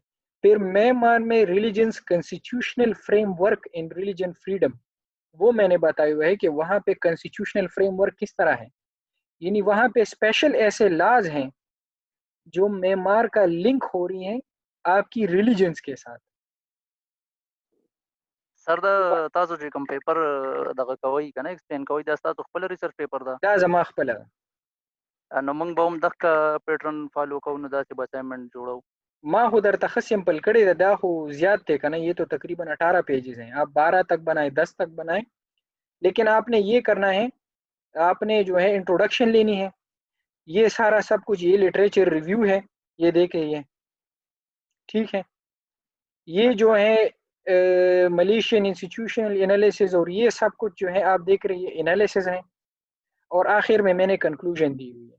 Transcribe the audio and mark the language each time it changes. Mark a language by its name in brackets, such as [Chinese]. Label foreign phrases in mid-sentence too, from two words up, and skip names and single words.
[Urdu] پھر میانمار میں [English] religions constitutional framework in religion freedom, [Urdu] وہ میں نے بتایا ہوا ہے کہ وہاں پہ [English] constitutional framework [Urdu] کس طرح ہے، یعنی وہاں پہ اسپیشل ایسے لاز ہیں جو میانمار کا لنک ہو رہی ہیں آپ کی ریلیجنز کے ساتھ. [Pashto] سر دا تاسو چې کوم پیپر دغه کوي کنه ایکسپلین کوي دا تاسو خپل [English] research paper [Pashto] دا دا زما خپل ده. نو موږ به هم دغه [English] pattern follow [Pashto] کوو نو داسې به اسایمنټ جوړو. ما خو درته ښه سمپل کړی ده، دا خو زیات دی کنه، [Urdu] یہ تو تقریباً 18 پیجز ہیں، آپ 12 تک بنائیں، 10 تک بنائیں، لیکن آپ نے یہ کرنا ہے، آپ نے جو ہے انٹروڈکشن لینی ہے، یہ سارا سب کچھ، یہ [English] literature review [Urdu] ہے، یہ دیکھیں یہ ٹھیک ہے، یہ جو ہے [English] Malaysian institutional analysis [Urdu] اور یہ سب کچھ جو ہے آپ دیکھ رہے ہیں انالیسز ہیں، اور آخر میں نے کنکلوژن دی ہوئی ہے.